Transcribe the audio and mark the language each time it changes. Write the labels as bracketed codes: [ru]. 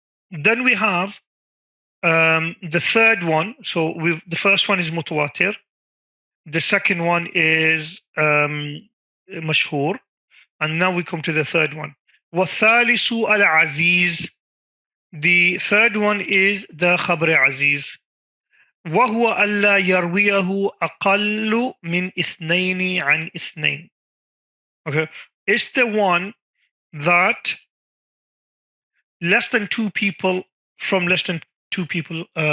[en] Then we have the third one. So the first one is mutawatir. The second one is mashhur. And now we come to the third one. وَالثَّالِثُ al-aziz. The third one is the khabr aziz. [ar] وهو ألا يرويه أقل من اثنين عن اثنين. [en] Okay, it's the one that less than two people from less than two people.